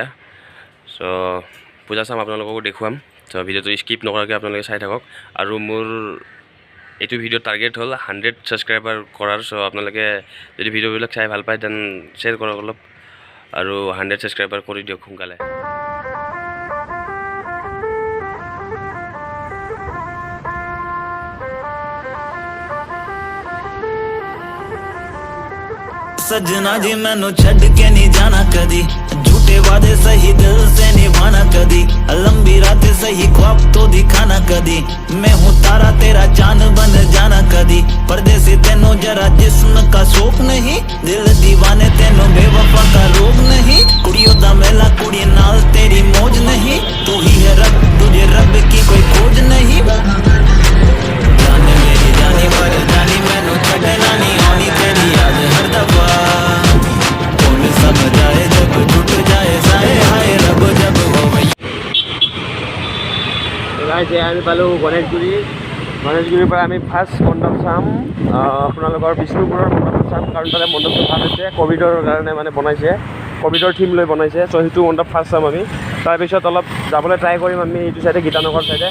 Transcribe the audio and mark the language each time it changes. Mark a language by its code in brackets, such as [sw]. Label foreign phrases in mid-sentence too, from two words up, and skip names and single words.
[as] চ' পূজা চাম, আপোনালোককো দেখুৱাম। চ' ভিডিঅ'টো স্কিপ নকৰাকৈ আপোনালোকে চাই থাকক। আৰু মোৰ এইটো ভিডিঅ' টাৰ্গেট হ'ল 100 ছাবস্ক্ৰাইবাৰ কৰাৰ। চ' আপোনালোকে যদি ভিডিঅ'বিলাক চাই ভাল পায় দেন শ্বেয়াৰ কৰক অলপ, আৰু 100 ছাবস্ক্ৰাইবাৰ কৰি দিয়ক সোনকালে। [pa] ਸਜਨਾ ਜੀ ਮੈਨੂੰ ਛੱਡ ਕੇ ਨਹੀਂ ਜਾਣਾ ਕਦੀ, [hi] झूठे वादे सही दिल से निभाना कदी, लंबी रातें सही ख्वाब तो दिखाना कदी, मैं हूँ तारा तेरा चांद बन जाना कदी, परदेसी तेनों जरा जिस्म का शौक नहीं, दिल दीवाने तेनों बेवफा का रोग नहीं, [pa] ਕੁੜੀਆਂ ਦਾ ਮੇਲਾ ਕੁੜੀ ਨਾਲ [hi] तेरी मौज नहीं, तू ही है रब तुझे रब की कोई खोज नहीं, जाने मेरी जानी मर जानी [pa] ਮੈਨੂੰ ਛੱਡਣਾ ਨਹੀਂ ਆਣੀ [hi] तेरी याद हर दफा, कौन समझाए जब टूट जाए साए हाय रब जब हो गई। [as] আমি পালোঁ গণেশগুৰিৰ পৰা আমি ফাৰ্ষ্ট মণ্ডপ চাম, আপোনালোকৰ বিষ্ণুপুৰৰ মণ্ডপ চাম, কাৰণ তাতে মণ্ডপটো ভাল হৈছে, ক'ভিডৰ কাৰণে মানে বনাইছে, ক'ভিডৰ থিম লৈ বনাইছে। চ' সেইটো মণ্ডপ ফাৰ্ষ্ট চাম আমি। তাৰপিছত অলপ যাবলৈ ট্ৰাই কৰিম আমি এইটো চাইডে, গীতানগৰ চাইডে।